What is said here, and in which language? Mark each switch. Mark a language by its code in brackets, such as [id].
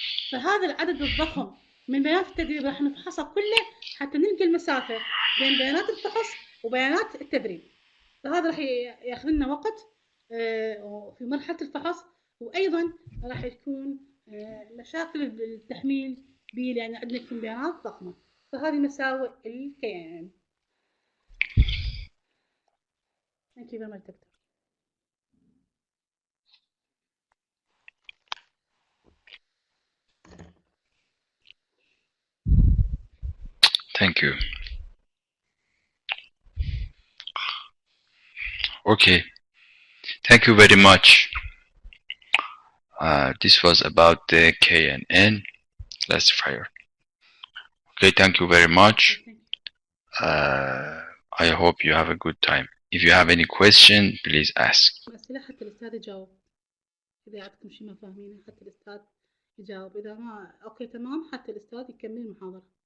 [ar] فهذا العدد الضخم من بيانات التدريب راح نفحصها كله حتى نلقى المسافة بين بيانات الفحص وبيانات التدريب. فهذا راح ياخذ لنا وقت في مرحلة الفحص، وأيضا راح تكون مشاكل التحميل به لأن عندنا كم بيانات ضخمة. فهذه مساوئ الكيان. [en] Thank you very much, Doctor. Thank you. Okay. Thank you very much. This was about the Knn classifier. Okay, thank you very much. I hope you have a good time. If you have any question, please ask. [ar] أسئلة حتى الأستاذ يجاوب. إذا عندكم شيء ما فاهمينه حتى الأستاذ يجاوب. إذا ما أوكي تمام حتى الأستاذ يكمل المحاضرة.